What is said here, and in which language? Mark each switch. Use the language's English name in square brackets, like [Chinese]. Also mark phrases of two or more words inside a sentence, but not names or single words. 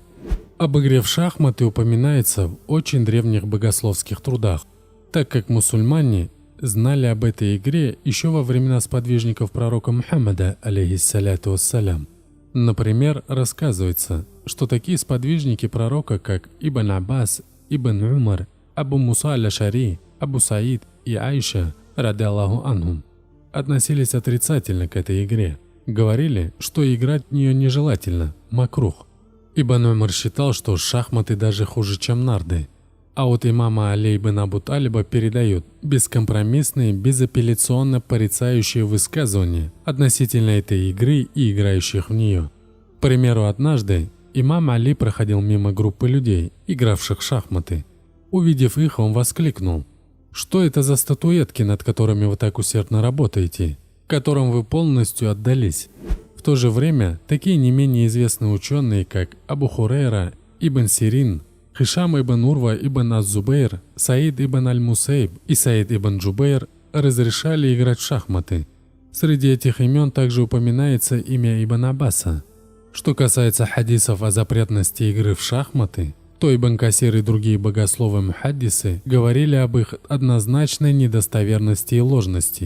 [Russian] Об игре в шахматы упоминается в очень древних богословских трудах, так как мусульмане знали об этой игре еще во времена сподвижников пророка Мухаммада, [Arabic] عليه الصلاة والسلام. [Russian] Например, рассказывается, что такие сподвижники пророка, как Ибн Аббас, Ибн Умар, Абу Муса аль-Ашари, Абу Саид и Айша, [Arabic] رضي الله عنهم, [Russian] относились отрицательно к этой игре. Говорили, что играть в нее нежелательно, макрух. Ибн Умар считал, что шахматы даже хуже, чем нарды. А вот имама Али ибн Абу Талиба передают бескомпромиссные, безапелляционно порицающие высказывания относительно этой игры и играющих в нее. К примеру, однажды имам Али проходил мимо группы людей, игравших в шахматы. Увидев их, он воскликнул: «Что это за статуэтки, над которыми вы так усердно работаете, которым вы полностью отдались?» В то же время такие не менее известные ученые, как Абу Хурейра, Ибн Сирин, Хишам ибн Урва ибн аз-Зубейр, Саид ибн аль-Мусейб и Саид ибн Джубейр разрешали играть в шахматы. Среди этих имен также упоминается имя Ибн Аббаса. Что касается хадисов о запретности игры в шахматы, то Ибн Касир и другие богословы-мухаддисы говорили об их однозначной недостоверности и ложности.